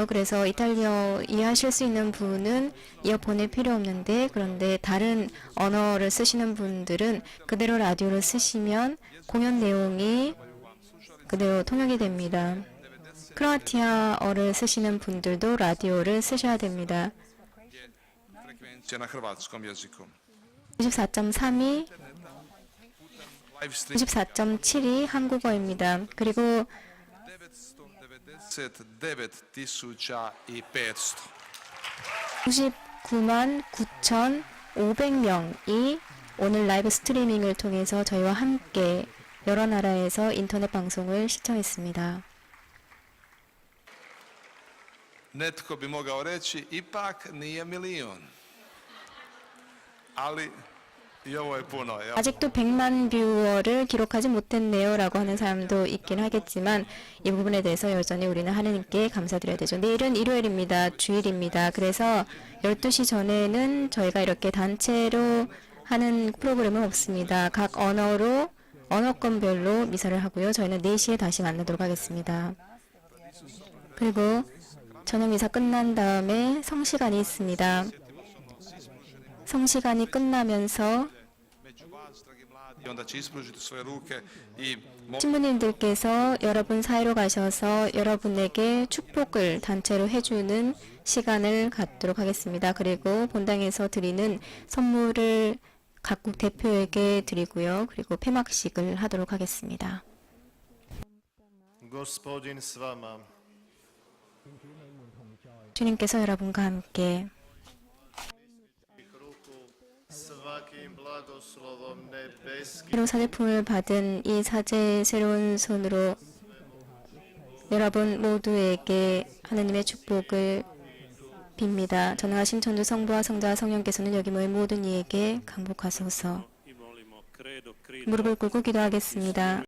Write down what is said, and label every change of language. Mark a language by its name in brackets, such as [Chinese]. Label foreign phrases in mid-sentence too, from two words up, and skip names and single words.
[Korean] 그래서 이탈리아어 이해하실 수 있는 분은 이어폰이 필요 없는데, 그런데 다른 언어를 쓰시는 분들은 그대로 라디오를 쓰시면 공연 내용이 그대로 통역이 됩니다. 크로아티아어를 쓰시는 분들도 라디오를 쓰셔야 됩니다. [Croatian] frekvencija na hrvatskom jeziku. [Korean] 94.3이 94.7이 한국어입니다. 그리고 99,500 99만 9,500명이 오늘 라이브 스트리밍을 통해서 저희와 함께 여러 나라에서 인터넷 방송을 시청했습니다. [Croatian] Netko bi mogao reći, ipak nije milijun. Ali i ovo je puno. [Korean] 아직도 100만 뷰어를 기록하지 못했네요 라고 하는 사람도 있긴 하겠지만, 이 부분에 대해서 여전히 우리는 하느님께 감사드려야 되죠. 내일은 일요일입니다. 주일입니다. 그래서 12시 전에는 저희가 이렇게 단체로 하는 프로그램은 없습니다. 각 언어권별로 미사를 하고요. 저희는 4시에 다시 만나도록 하겠습니다. 그리고 저녁 미사 끝난 다음에 성시간이 있습니다. 성시간이 끝나면서 [Croatian] onda će ispružiti svoje ruke i [Korean] 신부님들께서 여러분 사이로 가셔서 여러분에게 축복을 단체로 해주는 시간을 갖도록 하겠습니다. 그리고 본당에서 드리는 선물을 각국 대표에게 드리고요. 그리고 폐막식을 하도록 하겠습니다. [Croatian] Gospodin s vama. [Korean] 주님께서 여러분과 함께 [Croatian] Svakim blagoslovom nebeskim [Korean] 새로운 사제품을 받은 이 사제의 새로운 손으로 여러분 모두에게 하나님의 축복을 빕니다. 전능하신 천주 성부와 성자와 성령께서는 여기 모인 모든 이에게 강복하소서. 무릎을 꿇고 기도하겠습니다.